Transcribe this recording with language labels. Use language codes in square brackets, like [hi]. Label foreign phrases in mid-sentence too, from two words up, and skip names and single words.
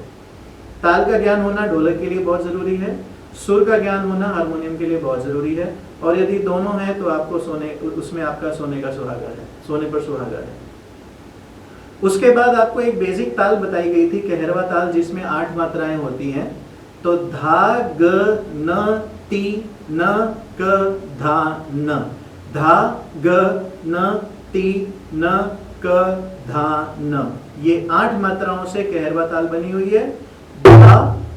[hi] ताल का ज्ञान होना ढोलक के लिए बहुत जरूरी है, सुर का ज्ञान होना हारमोनियम के लिए बहुत जरूरी है। और यदि दोनों है तो आपको उसमें आपका सोने का सुहागा है, सोने पर सुहागा है। उसके बाद आपको एक बेसिक ताल बताई गई थी, कहरवा ताल, जिसमें 8 मात्राएं होती हैं। तो धा, ग, न, ती, न, क, धा, न। धा, ग, न, ती, न, क, धा, न। ये 8 मात्राओं से कहरवा ताल बनी हुई है। धा,